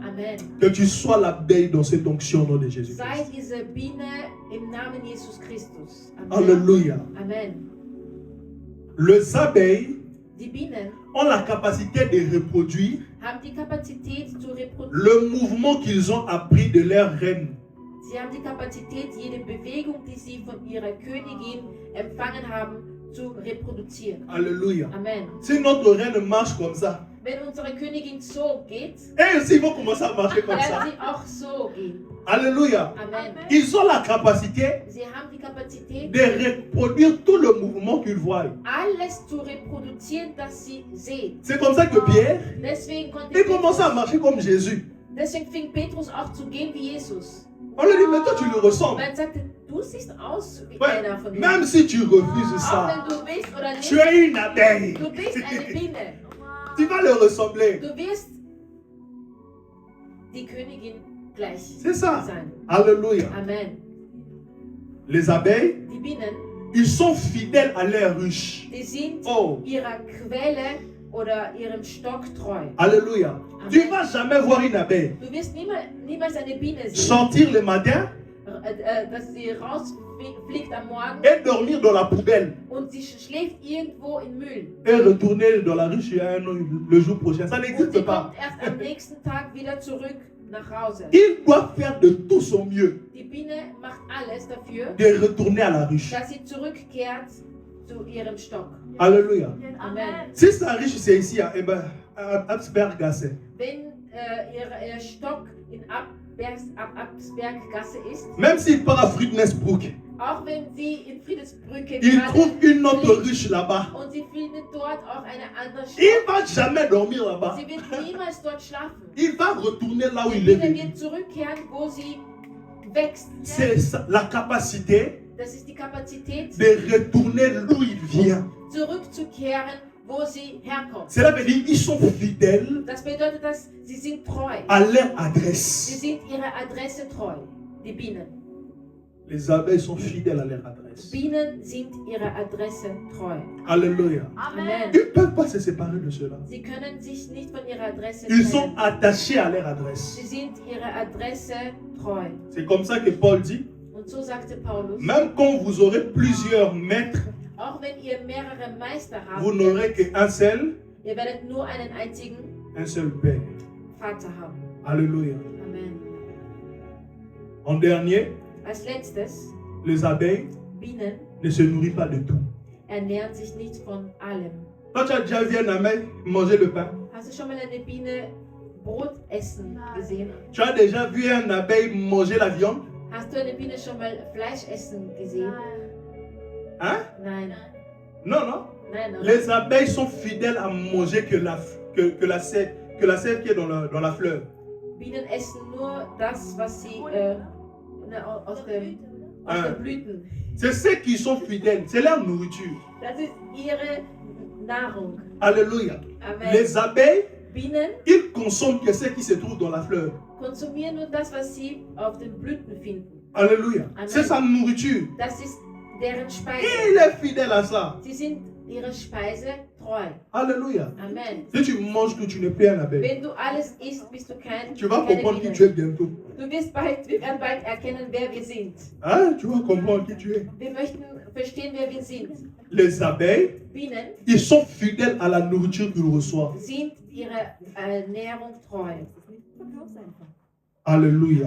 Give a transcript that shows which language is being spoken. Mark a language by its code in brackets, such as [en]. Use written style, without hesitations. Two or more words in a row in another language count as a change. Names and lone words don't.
[fr] Amen. Que tu sois l'abeille dans cette onction au nom de Jésus. [de] Sei diese Biene im Namen Jesus Christus. [fr] Amen. Alléluia. Amen. Les abeilles [de] Die Bienen [fr] ont la capacité de reproduire [de] haben die Kapazität zu reproduzieren. [fr] le mouvement qu'ils ont appris de leur reine. [de] Sie haben die Kapazität, jede Bewegung, die sie von ihrer Königin empfangen haben, zu reproduzieren. [fr] Alléluia. Amen. Si notre reine marche comme ça, [de] Wenn unsere Königin so geht, [fr] Et aussi, ils vont commencer à marcher comme [de] werden [fr] ça. [de] sie auch so gehen. [fr] Alléluia. Amen. Ils ont la capacité [de] Sie haben die Kapazität, [fr] de reproduire tout le mouvement qu'ils voient. [de] alles zu reproduzieren, das sie sehen. [fr] C'est comme ça que Pierre, [de] Deswegen konnte [fr] il commençait à [de] Petrus, [fr] marcher comme Jésus. [de] deswegen fing Petrus auch zu gehen wie Jesus. [fr] On lui dit, mais toi tu le ressembles. [de] Man sagte, du siehst aus wie [fr] Ouais, [de] einer von ihnen. [fr] même si tu refuses [de] Auch [fr] ça, [de] wenn du willst oder [fr] tu [de] nicht, [fr] es une abeille. [de] du bist eine Biene. [fr] Tu vas le ressembler. [de] Du wirst die Königin gleich [fr] C'est ça. [de] sein. [fr] Alléluia. Amen. Les abeilles, [de] Die Bienen, [fr] ils sont fidèles à leur ruche. [de] die sind [fr] Oh, [de] ihrer Quelle oder ihrem Stock treu. [fr] alléluia. Tu ne vas jamais voir une abeille [de] Du wirst niemals eine Biene sehen, [fr] sortir le matin [de] dass sie rausfliegt am Morgen [fr] et dormir dans la poubelle [de] und sie schläft irgendwo im Müll. [fr] et retourner dans la ruche le jour prochain. Ça [de] Und [fr] n'existe [de] sie [fr] pas. [de] kommt erst am nächsten Tag wieder zurück nach Hause. [fr] Il doit faire de tout son mieux [de] Die Biene macht alles dafür, [fr] de retourner à la ruche. [de] dass sie zurückkehrt zu ihrem Stock. [fr] Alléluia. Amen. Si sa ruche c'est ici, eh ben, à Absbergasse, [de] Wenn ihr Stock in Absberggasse ist, [fr] même s'il part à Friednesbruck, [de] auch wenn sie in Friedensbrücke [fr] il [de] gerade [fr] trouve une autre [de] fliegt [fr] ruche là-bas. [de] und sie findet dort auch eine andere [fr] Il [de] Stock. [fr] va jamais dormir là-bas. [de] Sie wird niemals dort schlafen. [fr] Il va retourner là où [de] Die [fr] il est [de] Biene [fr] venu. [de] wird zurückkehren, wo sie wächst. [fr] C'est la capacité [de] Das ist die Kapazität, [fr] de retourner d'où il vient. [de] zurückzukehren, wo sie herkommt. [fr] Cela veut dire qu'ils sont fidèles [de] Das bedeutet, dass sie sind treu. [fr] à leur [de] Sie [fr] adresse. [de] sind ihrer Adresse treu. Die Bienen. [fr] Les abeilles sont fidèles à leur adresse. [de] Bienen sind ihrer Adresse treu. [fr] Alléluia. Amen. Ils ne peuvent pas se séparer de cela. [de] Sie können sich nicht von ihrer Adresse [fr] Ils sont [de] trennen. [fr] attachés à leur adresse. [de] Sie sind ihrer Adresse treu. [fr] C'est comme ça que Paul dit, [de] Und so sagte Paulus, [fr] même quand vous aurez plusieurs maîtres, [de] auch wenn ihr mehrere Meister [fr] vous [de] habt, [fr] n'aurez qu'un seul, [de] ihr werdet nur einen einzigen [fr] un seul Père. [de] Vater haben. [fr] Alléluia. Amen. En dernier, [de] Als letztes, [fr] les abeilles [de] Bienen [fr] ne se nourrissent pas de tout. [de] ernähren sich nicht von allem. [fr] Toi, tu as déjà vu un abeille manger le pain? [de] Hast du schon mal eine Biene Brot essen gesehen? [fr] Tu as déjà vu un abeille manger la viande? [de] Hast du eine Biene schon mal Fleisch essen gesehen? [fr] Hein? [de] Nein. [fr] Non, non. [de] Nein, oder? [fr] Les abeilles sont fidèles à manger que la sève qui est dans la fleur. [de] Bienen essen nur das, was sie aus den Blüten. [fr] C'est ceux qui sont fidèles, c'est leur nourriture. [de] Das ist ihre Nahrung. [fr] Alléluia. Amen. Les abeilles, [de] Bienen [fr] ils consomment que ce qui se trouve dans la fleur. [de] konsumieren nur das, was sie auf den Blüten finden. [fr] Alléluia. Amen. C'est sa nourriture. [de] Das ist deren Speise. [fr] Et il est fidèle à ça. [de] Sie sind ihrer Speise treu. [fr] Alléluia. Amen. Si tu manges tout, tu n'es plus un abeille. [de] Wenn du alles isst, bist du keine [fr] Tu vas comprendre qui tu es [de] Biene. [fr] bientôt. [de] Wir werden bald erkennen, wer wir sind. [fr] Hein? Tu vas comprendre qui tu es. [de] Wir möchten verstehen, wer wir sind. [fr] Les abeilles, [de] Bienen [fr] ils sont fidèles à la nourriture qu'ils reçoivent. [de] sind ihrer Ernährung treu. [fr] Alléluia.